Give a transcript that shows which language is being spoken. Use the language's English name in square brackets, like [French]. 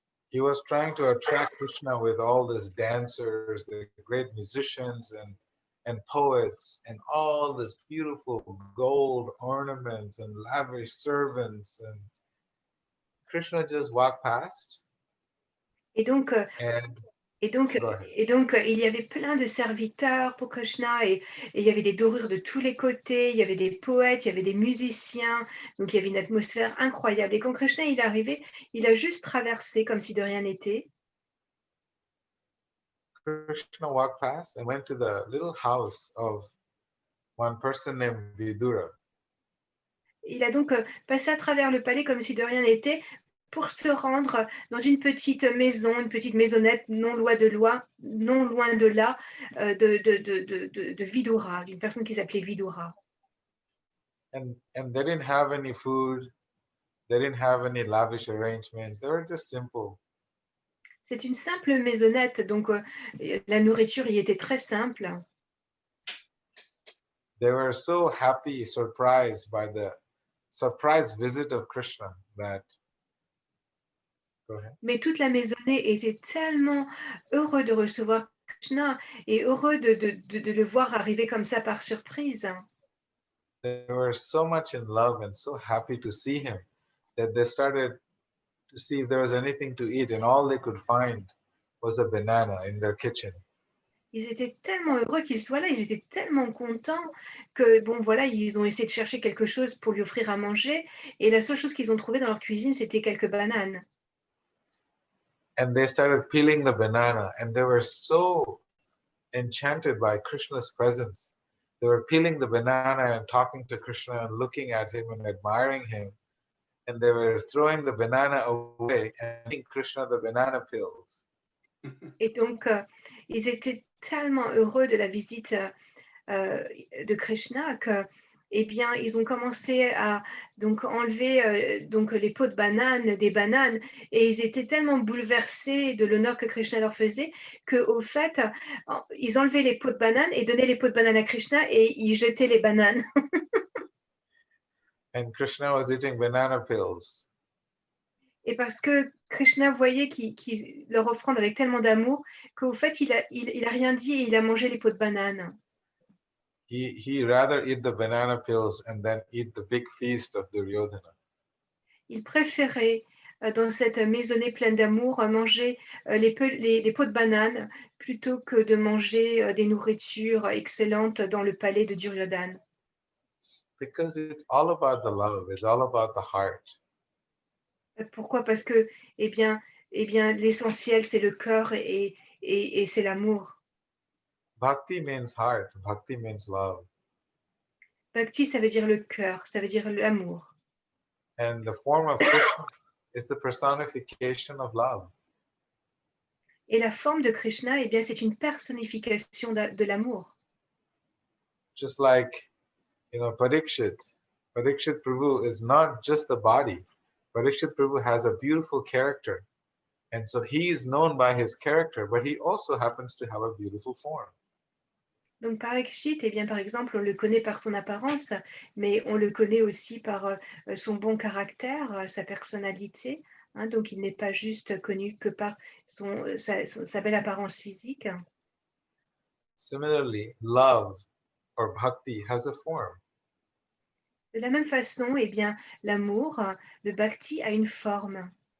[English] He was trying to attract Krishna with all these dancers, the great musicians and poets, and all this beautiful gold ornaments and lavish servants. And Krishna just walked past. [French] Et donc, il y avait plein de serviteurs pour Krishna et il y avait des dorures de tous les côtés, il y avait des poètes, il y avait des musiciens, donc il y avait une atmosphère incroyable. Et quand Krishna il est arrivé, il a juste traversé comme si de rien n'était. [English] Krishna walked past and went to the little house of one person named Vidura. [French] Il a donc passé à travers le palais comme si de rien n'était pour se rendre dans une petite maison, une petite maisonnette non loin de là, de Vidura, d'une personne qui s'appelait Vidura. [English] And they didn't have any food, they didn't have any lavish arrangements, they were just simple. [French] C'est une simple maisonnette, donc la nourriture y était très simple. [English] They were so happy, surprised by the surprise visit of Krishna that. [French] Mais toute la maisonnée était tellement heureux de recevoir Krishna et heureux de le voir arriver comme ça par surprise. [English] They were so much in love and so happy to see him that they started to see if there was anything to eat, and all they could find was a banana in their kitchen. [French] Ils étaient tellement heureux qu'il soit là, ils étaient tellement contents que, bon, voilà, ils ont essayé de chercher quelque chose pour lui offrir à manger et la seule chose qu'ils ont trouvé dans leur cuisine, c'était quelques bananes. [English] And they started peeling the banana, and they were so enchanted by Krishna's presence. They were peeling the banana and talking to Krishna and looking at him and admiring him. And they were throwing the banana away and giving Krishna the banana peels. [French] Et donc, ils étaient tellement heureux de la visite de Krishna que, eh bien, ils ont commencé à donc enlever donc les pots de bananes, des bananes, et ils étaient tellement bouleversés de l'honneur que Krishna leur faisait qu'au fait, ils enlevaient les pots de bananes et donnaient les pots de bananes à Krishna et ils jetaient les bananes. [English] And Krishna was eating banana peels. [French] Et parce que Krishna voyait qu'il leur offrande avec tellement d'amour qu'au fait, il a rien dit et il a mangé les pots de bananes. [English] He rather eat the banana peels and then eat the big feast of Duryodhana. [French] Il préférait dans cette maisonnée pleine d'amour, manger les pots de bananes plutôt que de manger des nourritures excellentes dans le palais de Duryodhana? [English] Because it's all about the love, it's all about the heart. [French] Pourquoi? Parce que, eh bien, l'essentiel, c'est le cœur et c'est l'amour. [English] Bhakti means heart, bhakti means love. [French] Bhakti, ça veut dire le cœur, ça veut dire l'amour. [English] And the form of Krishna is the personification of love. [French] Et la forme de Krishna, eh bien, c'est une personnification de l'amour. [English] Just like, Parikshit Prabhu is not just the body. Parikshit Prabhu has a beautiful character. And so he is known by his character, but he also happens to have a beautiful form. [French] Donc Parikshit, eh bien, par exemple, on le connaît par son apparence, mais on le connaît aussi par son bon caractère, sa personnalité. Hein, donc il n'est pas juste connu que par sa belle apparence physique. [English] Similarly, love or bhakti has a form. [French] De la même façon, eh bien, l'amour, le bhakti a une forme.